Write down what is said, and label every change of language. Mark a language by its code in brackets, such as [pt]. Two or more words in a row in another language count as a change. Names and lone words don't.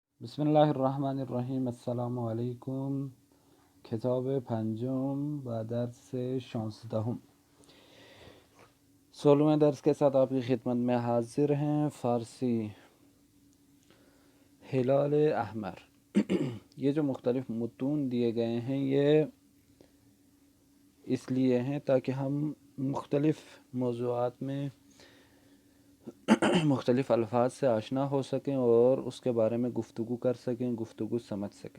[ar] بسم الله الرحمن الرحیم. السلام علیکم. [fa] کتاب پنجم و درس [ur] 16 16 درس کے ساتھ آپ کی خدمت میں حاضر ہیں. فارسی ہلال احمر. یہ جو مختلف متون دیے گئے ہیں یہ اس لیے ہیں تاکہ ہم مختلف موضوعات میں مختلف الفاظ سے آشنا ہو سکیں اور اس کے بارے میں گفتگو کر سکیں، گفتگو سمجھ سکیں.